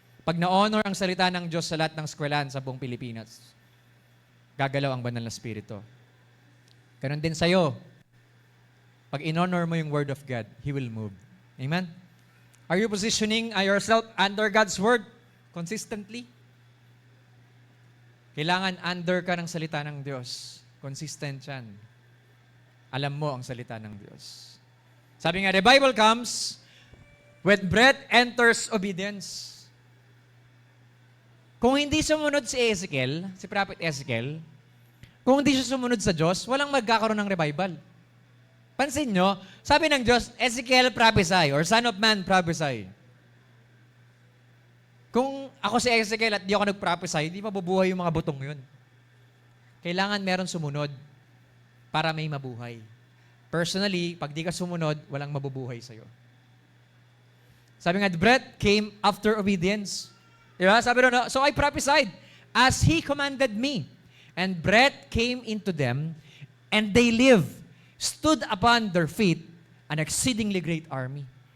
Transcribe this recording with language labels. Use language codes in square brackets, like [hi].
[tl] Pag na-honor ang salita ng Diyos sa lahat ng eskwelahan sa buong Pilipinas, gagalaw ang banal na spirito. Ganon din sa'yo. [en] Pag in-honor mo yung Word of God, He will move. Amen? Are you positioning yourself under God's Word consistently? [tl] Kailangan under ka ng salita ng Diyos. Consistent yan. Alam mo ang salita ng Diyos. Sabi nga, the Bible comes when breath enters obedience. Kung hindi sumunod si Ezekiel, si Prophet Ezekiel, kung hindi siya sumunod sa Diyos, walang magkakaroon ng revival. Pansin nyo, sabi ng Diyos, Ezekiel prophesy, or Son of Man prophesy. Kung ako si Ezekiel at di ako nag-prophesy, hindi mabubuhay yung mga butong yun. Kailangan meron sumunod para may mabuhay. Personally, pag di ka sumunod, walang mabubuhay sa'yo. [en] Sabi nga, the breath came after obedience. Diba? Sabi doon, so I prophesied as He commanded me. And breath came into them, and they lived, stood upon their feet, an exceedingly great army.